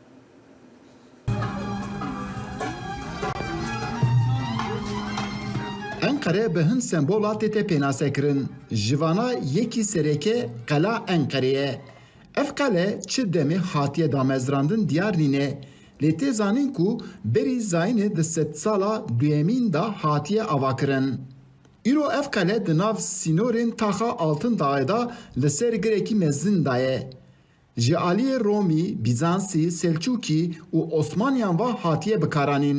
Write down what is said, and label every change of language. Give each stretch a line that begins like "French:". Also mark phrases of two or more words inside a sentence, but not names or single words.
Kurdish: ئەنقەرە بە هەند سمبۆڵا تێتە پێناسەکردن ژڤانە یەکی سەرێکێ قەلا ئەنقەرەیە ئەف قەلە چ دەمێ هاتیە دامەزراندن دیار نینێ لێ تێزانین ku berî zayînê di sed sala duyemîn da hatiye avakirin. Îro ev qele di nav sînorên taxa Altındağê da li ser girekî mezin da ye. Ji aliyê Romî, Bîzansî, Selçukî û Osmanyan va hatiye bikaranîn.